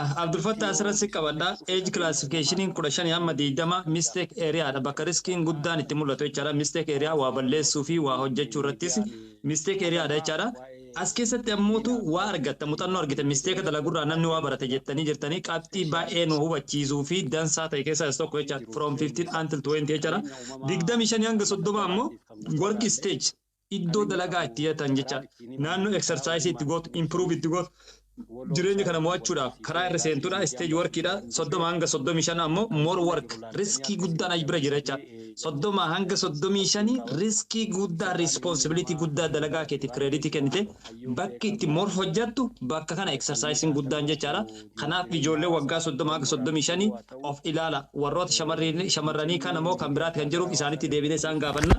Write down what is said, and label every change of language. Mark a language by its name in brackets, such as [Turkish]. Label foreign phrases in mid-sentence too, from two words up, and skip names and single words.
[Oromo] Abdulfattaa asirratti qabadha. [English] Age classificationin [Oromo] 15 hamma 20 [English] mistake area [Oromo] dha. Bakka riskiin guddaan itti mul'atu jechaadha. [English] Mistake area [Oromo] waa balleessuu fi waa hojjechuu irrattis [English] mistake area [Oromo] dha jechaadha. As keessatti ammoo waa argatta muuxannoo argite mistake dalagurraa namni waa barate jettanii jirtanii qabxii baay'ee nu hubachiisuu fi dansaa ta'e keessaa tokko jechaadha. [English] From 15 until 20 [Oromo] jechaadha. 25 hanga 30 ammoo [English] work stage [Oromo] iddoo dalagaa itti hiyatan jechaadha. Naannoo exercise itti gootu improve itti gootu jireenya kana mo'achuudhaaf karaa irra seentuudha [English] stage workiidha [Oromo] 30 hanga 35 ammoo [English] more work [Oromo] riskii guddaan as bira jira jechaadha. 30 hanga 35 riskii guddaa responsibility guddaa dalagaa keetiif kreditii kennite bakki itti more hojjattu bakka kana exercising guddaan jechaadha. Kanaaf ijoollee waggaa 30 hanga 35 of ilaala warroota shamarranii kan ammoo kan biraatti kan jiruuf isaanitti deebinee isaan gaafanna.